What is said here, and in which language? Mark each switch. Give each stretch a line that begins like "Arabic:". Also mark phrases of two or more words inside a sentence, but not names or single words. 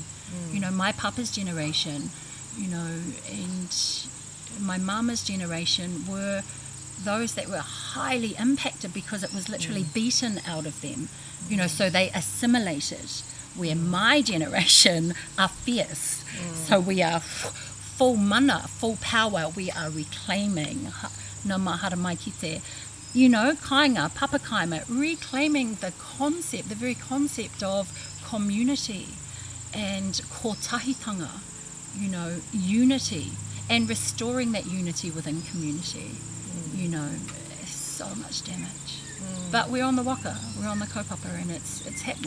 English: You know, my papa's generation, you know, and my mama's generation were those that were highly impacted because it was literally beaten out of them, you know, so they assimilated, where my generation are fierce. So we are full mana, full power, we are reclaiming
Māori: no mahara mai ki te,
English: you know,
Māori: kainga, papa kaima,
English: reclaiming the concept, the very concept of community and kotahitanga, you know, unity, and restoring that unity within community. You know, so much damage. But we're on the waka, we're on the kaupapa, and it's happening.